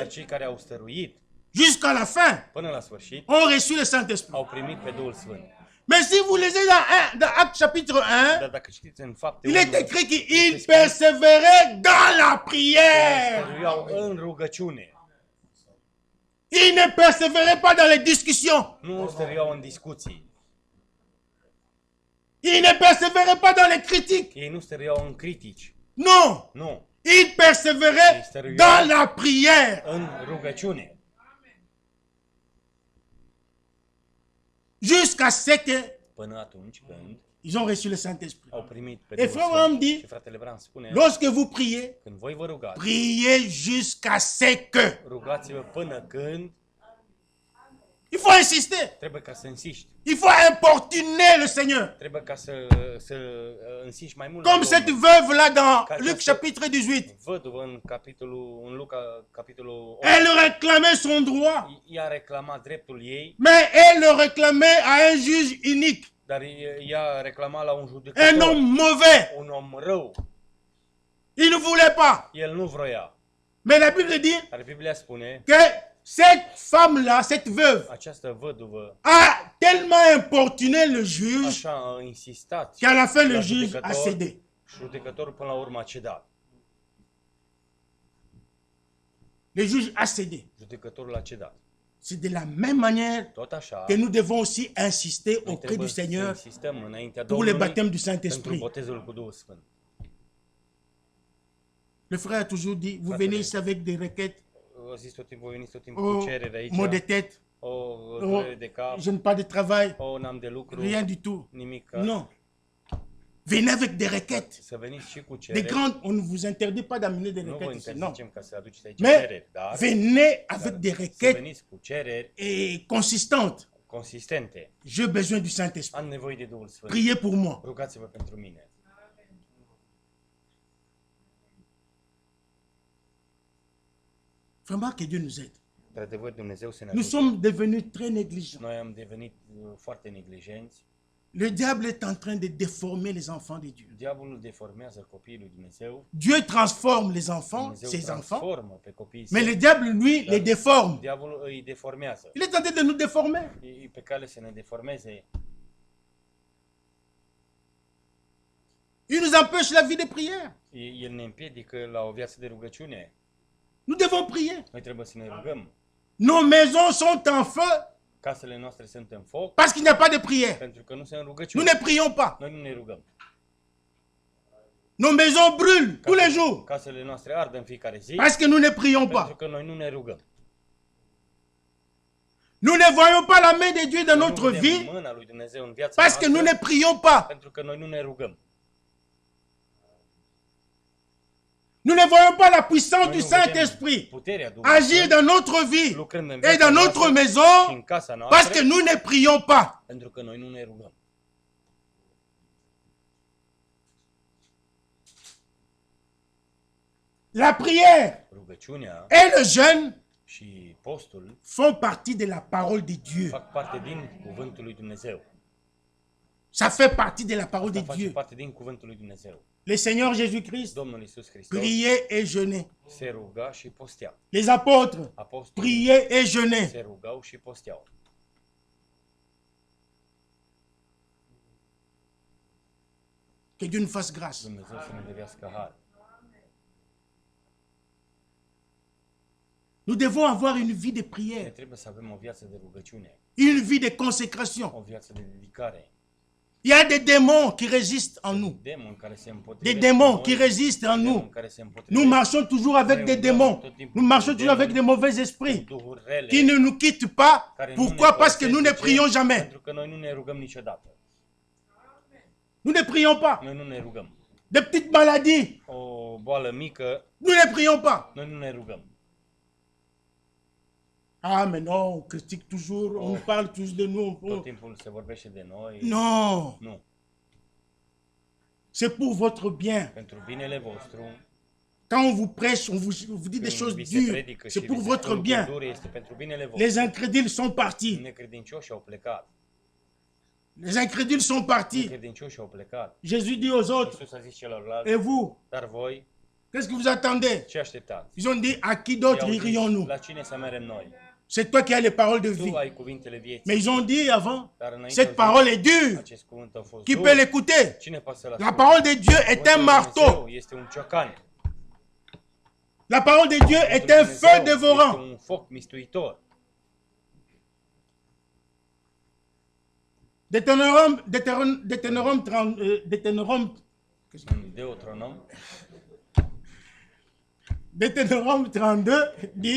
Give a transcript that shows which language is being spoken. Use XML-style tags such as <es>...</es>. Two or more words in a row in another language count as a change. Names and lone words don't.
<ro>cei care au stăruit</ro> <fr>jusqu'à la fin</fr> <ro>până la sfârșit</ro> <fr>ont reçu le Saint-Esprit.</fr> <ro>au primit pe Duhul Sfânt.</ro> <fr>Mais si vous lisez dans Actes chapitre 1,</fr> <ro>Dar dacă citiți în fapte,</ro> <fr>il est écrit qu'ils persévéraient dans la prière.</fr> <ro>stăruiau în rugăciune.</ro> <fr>Ils ne persévéraient pas dans les discussions.</fr> <ro>Nu stăruiau în discuții.</ro> <fr>Ils ne persévéraient pas dans les critiques.</fr> <ro>Ei nu stăruiau în critici.</ro> <fr>Non.</fr> <ro>Nu.</ro> <fr>Ils persévéraient dans la prière.</fr> <ro>În rugăciune.</ro> <fr>Jusqu'à ce que</fr> <ro>Până atunci când</ro> <fr>ils ont reçu le Saint-Esprit.</fr> <ro>au primit pe</ro> <fr>Et</fr> <ro>Duhul</ro> <fr>frère Branham</fr> <ro>Sfânt.</ro> <fr>dit,</fr> <ro>Și fratele Bran spune,</ro> <fr>lorsque vous priez,</fr> <ro>când voi vă rugați,</ro> <fr>priez jusqu'à ce que.</fr> <ro>rugați-vă până când</ro> <fr>Il faut insister.</fr> <ro>trebuie ca să insiști.</ro> <fr>Il faut importuner le Seigneur.</fr> <ro>Trebuie ca să insiști mai mult.</ro> <fr>Comme la cette</fr> <ro>Domnul.</ro> <fr>veuve là dans</fr> <ro>Ca Luc această</ro> <fr>chapitre 18.</fr> <ro>văduvă în Luca capitolul 8.</ro> <fr>Elle réclamait son droit.</fr> <ro>Ea reclama dreptul ei,</ro> <fr>Mais elle le réclamait à un juge unique.</fr> <ro>dar ea reclama la un Un judecător,</ro> <fr>homme mauvais.</fr> <ro>un om rău.</ro> <fr>Il ne voulait pas.</fr> <ro>El nu vroia.</ro> <fr>Mais la Bible dit</fr> <ro>Dar Biblia spune,</ro> <fr>que cette femme-là, cette veuve,</fr> <ro>această văduvă</ro> <fr>a tellement importuné le juge</fr> <ro>așa a insistat</ro> <fr>qu'à la fin le la juge a cédé.</fr> <ro>judecătorul până la urmă a cedat.</ro> <fr>Le juge a cédé.</fr> <ro>Judecătorul a cedat.</ro> <fr>C'est de la même manière</fr> <ro>Tot așa,</ro> <fr>que nous devons aussi insister</fr> <ro>noi</ro> <fr>auprès du</fr> <ro>trebuie să</ro> <fr>Seigneur</fr> <ro>insistăm înaintea</ro> <fr>pour le</fr> <ro>Domnului</ro> <fr>baptême du</fr> <ro>pentru</ro> <fr>Saint-Esprit.</fr> <ro>botezul cu Duhul Sfânt.</ro> <fr>Le frère a toujours dit, vous venez ici avec des requêtes,</fr> <ro>O zis tot timpul, veniți tot timpul cu cerere aici,</ro> <fr>maux de tête,</fr> <ro>o durere de cap,</ro> <fr>je n'ai pas de travail,</fr> <ro>o n-am de lucru,</ro> <fr>rien du tout.</fr> <ro>nimic.</ro> <fr>Non. Venez avec des requêtes.</fr> <ro>Să veniți și cu</ro> <fr>Des</fr> <ro>cereri.</ro> <fr>grandes, on ne vous interdit pas d'amener des</fr> <ro>Nu vă</ro> <fr>requêtes ici, non.</fr> <ro>interzicem ca să aduceți aici</ro> <fr>Mais</fr> <ro>cereri, dar</ro> <fr>venez avec des</fr> <ro>să</ro> <fr>requêtes</fr> <ro>veniți cu cereri</ro> <fr>et consistantes.</fr> <ro>consistente.</ro> <fr>J'ai besoin du Saint-Esprit.</fr> <ro>Am nevoie de Duhul Sfânt.</ro> <fr>Priez pour moi.</fr> <ro>Rugați-vă pentru mine.</ro> <fr>Vraiment que Dieu nous aide.</fr> <ro>Într-adevăr, Dumnezeu să ne</ro> <fr>Nous</fr> <ro>ajute.</ro> <fr>sommes devenus très négligents.</fr> <ro>Noi am devenit foarte neglijenți.</ro> <fr>Le diable est en train de déformer les enfants de Dieu.</fr> <ro>Diavolul deformează copiii lui Dumnezeu.</ro> <fr>Dieu transforme les enfants,</fr> <ro>Dumnezeu</ro> <fr>ses enfants,</fr> <ro>transformă pe copiii</ro> <fr>mais</fr> <ro>săi.</ro> <fr>le diable, lui, les déforme.</fr> <ro>Diavolul îi deformează.</ro> <fr>Il est en train de nous déformer.</fr> <ro>E pe cale să ne deformeze.</ro> <fr>Il nous empêche la vie de prière.</fr> <ro>El ne împiedică la o viață de rugăciune.</ro> <fr>Nous devons prier.</fr> <ro>Noi trebuie să ne rugăm.</ro> <fr>Nos maisons sont en feu</fr> <ro>Casele noastre sunt în foc</ro> <fr>parce qu'il n'y a pas de prière.</fr> <ro>pentru că nu sunt</ro> <fr>Nous</fr> <ro>rugăciuni.</ro> <fr>ne prions pas.</fr> <ro>Noi nu ne rugăm.</ro> <fr>Nos maisons brûlent tous les jours</fr> <ro>Casele noastre ard în fiecare zi</ro> <fr>parce que nous ne prions</fr> <ro>pentru</ro> <fr>pas.</fr> <ro>că noi nu ne rugăm.</ro> <fr>Nous ne voyons pas la main de Dieu dans</fr> <ro>Nu</ro> <fr>notre</fr> <ro>vedem</ro> <fr>vie</fr> <ro>mâna lui Dumnezeu în viața</ro> <fr>parce que nous</fr> <ro>noastră</ro> <fr>ne prions pas.</fr> <ro>pentru că noi nu ne rugăm.</ro> <fr>Nous ne voyons pas la puissance</fr> <ro>Noi</ro> <fr>du</fr> <ro>nu vedem</ro> <fr>Saint-Esprit</fr> <ro>puterea Duhului</ro> <fr>agir</fr> <ro>Sfânt</ro> <fr>dans notre vie</fr> <ro>lucrând în</ro> <fr>et</fr> <ro>viața</ro> <fr>dans</fr> <ro>noastră</ro> <fr>notre</fr> <ro>și</ro> <fr>maison</fr> <ro>în casa</ro> <fr>parce que</fr> <ro>noastră</ro> <fr>nous ne prions pas.</fr> <ro>pentru că noi nu ne rugăm.</ro> <fr>La prière</fr> <ro>Rugăciunea</ro> <fr>et le jeûne</fr> <ro>și postul</ro> <fr>font partie de la parole de Dieu.</fr> <ro>fac parte din cuvântul lui Dumnezeu.</ro> <fr>Ça fait partie de la parole de</fr> <ro>Asta face</ro> <fr>Dieu.</fr> <ro>parte din cuvântul lui Dumnezeu.</ro> <fr>Le Seigneur Jésus-Christ</fr> <ro>Domnul Iisus Hristos</ro> <fr>priait et jeûnait.</fr> <ro>se ruga și postea.</ro> <fr>Les apôtres</fr> <ro>Apostolii</ro> <fr>priaient et jeûnaient.</fr> <ro>se rugau și posteau.</ro> <fr>Que Dieu nous fasse grâce.</fr> <ro>Dumnezeu să ne dăruiască har.</ro> <fr>Nous devons avoir une vie de</fr> <ro>Ne</ro> <fr>prière,</fr> <ro>trebuie să avem o viață de rugăciune,</ro> <fr>une vie de consécration.</fr> <ro>o viață de dedicare.</ro> <fr>Il y a des démons qui résistent en nous.</fr> <ro>Demoni care se</ro> <fr>Des</fr> <ro>împotrivesc</ro> <fr>démons</fr> <ro>cu</ro> <fr>qui</fr> <ro>noi,</ro> <fr>résistent en nous.</fr> <ro>demoni care se</ro> <fr>Nous</fr> <ro>împotrivesc</ro> <fr>marchons toujours avec des démons. Nous marchons toujours avec des mauvais esprits</fr> <ro>cu duhuri rele,</ro> <fr>qui ne nous quittent pas.</fr> <ro>care nu ne</ro> <fr>Pourquoi? Parce que nous ne</fr> <ro>părăsesc. De ce?</ro> <fr>prions jamais.</fr> <ro>Pentru că noi nu ne rugăm niciodată.</ro> <fr>Nous ne prions pas.</fr> <ro>Noi nu ne rugăm.</ro> <fr>Des petites maladies,</fr> <ro>O boală mică,</ro> <fr>nous ne prions pas.</fr> <ro>noi nu ne rugăm.</ro> <fr>Ah, mais non, on critique toujours, on nous parle toujours de nous.</fr> <ro>Tot timpul se vorbește de noi.</ro> <fr>Non,</fr> <ro>Nu.</ro> <fr>c'est pour votre bien.</fr> <ro>Pentru binele vostru.</ro> <fr>Quand on vous prêche, on vous dit des choses</fr> <ro>Când vi se</ro> <fr>dures.</fr> <ro>predică și</ro> <fr>C'est pour</fr> <ro>vi se</ro> <fr>votre</fr> <ro>spun</ro> <fr>bien.</fr> <ro>lucruri dure, este pentru binele vostru.</ro> <fr>Les incrédules sont partis.</fr> <ro>Necredincioși au plecat.</ro> <fr>Les incrédules sont partis.</fr> <ro>Necredincioși au plecat.</ro> <fr>Jésus dit aux autres,</fr> <ro>Iisus a zis celorlalți,</ro> <fr>et vous,</fr> <ro>dar voi,</ro> <fr>qu'est-ce que vous attendez?</fr> <ro>ce așteptați?</ro> <fr>Ils ont dit, à qui d'autre</fr> <ro>I-au zis,</ro> <fr>irions-nous?</fr> <ro>la cine să merem noi?</ro> <fr>C'est toi qui as les paroles de vie.</fr> <ro>Tu ai cuvintele vieții.</ro> <fr>Mais ils ont dit avant,</fr> <ro>Dar înainte</ro> <fr>cette</fr> <ro>au zis,</ro> <fr>parole est dure.</fr> <ro>acest cuvânt a fost</ro> <fr>Qui</fr> <ro>dur.</ro> <fr>peut l'écouter?</fr> <ro>Cine poate să-l</ro> <fr>La</fr> <ro>asculte?</ro> <fr>parole de Dieu est</fr> <ro>Cuvântul</ro> <fr>un</fr> <ro>lui</ro> <fr>marteau.</fr> <ro>Dumnezeu este un ciocan.</ro> <fr>La parole de Dieu est</fr> <ro>Cuvântul</ro> <fr>un</fr> <ro>lui</ro> <fr>feu</fr> <ro>Dumnezeu</ro> <fr>dévorant.</fr> <ro>este un foc mistuitor.</ro> <fr>Deutéronome 32 dit,</fr>